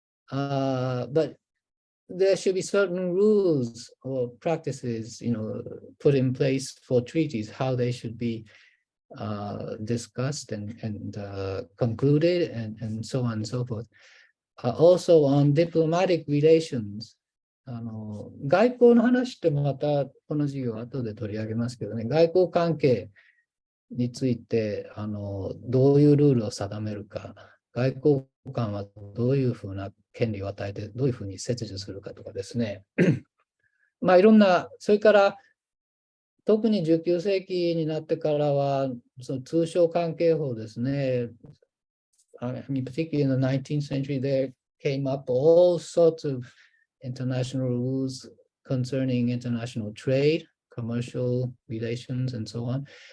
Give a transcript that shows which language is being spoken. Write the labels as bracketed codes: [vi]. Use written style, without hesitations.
[en] but there should be certain rules or practices, you know, put in place for treaties, how they should be discussed and concluded, and so on and so forth. Also on diplomatic relations. [ja] 外交の話ってまたこの授業後で取り上げますけどね、外交関係についてどういうルールを定めるか、外交官はどういうふうな権利を与えて、どういうふうに切除するかとかですね。まあいろんな、それから特に19世紀になってからは、その通商関係法ですね。 [en] I mean, particularly in the 19th century, there came up all sorts of international rules concerning international trade, commercial relations, and so on.